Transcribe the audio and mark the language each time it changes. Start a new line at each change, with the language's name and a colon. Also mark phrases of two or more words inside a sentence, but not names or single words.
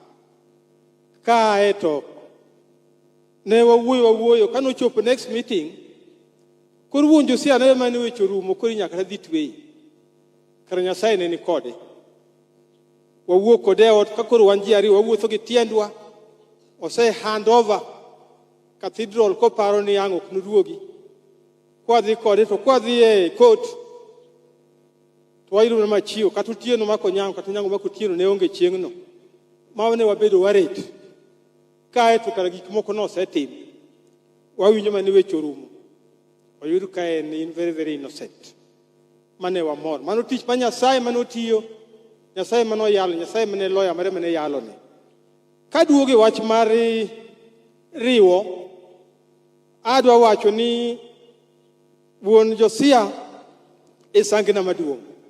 Luo (Kenya and Tanzania): Ka eto ne wawuoyo kanochopo
English: next meeting
Luo (Kenya and Tanzania): koro wuonjo si ane mane wecho rumo koro nyaka dhi twei. Kara Nyasaye ne ni kode. Wawuok kode ot ka koro wan ji ariyo wawuotho gi tiendwa. Ose
English: hand over
Luo (Kenya and Tanzania): cathedral koparo ni ang' ok noduogi. Kwadhi kode to kwadhi e court to wayudo na Machio kata Otieno mako Nyango kata Nyango mako Otieno ne onge chieng'no. Ma ne wabedo waret. Kae to kara gik moko nosetim. Wawinjo mane wecho rumo. Wayudo ka en
English: very very innocent.
Luo (Kenya and Tanzania): Mane wamor. Mano tich ma Nyasaye manotiyo. Nyasaye mano yalo, Nyasaye mane lawyer mare mane yalo ne. Ka duoge wach mar riwo, adwa wacho ni wuon Josia e sangina maduong'.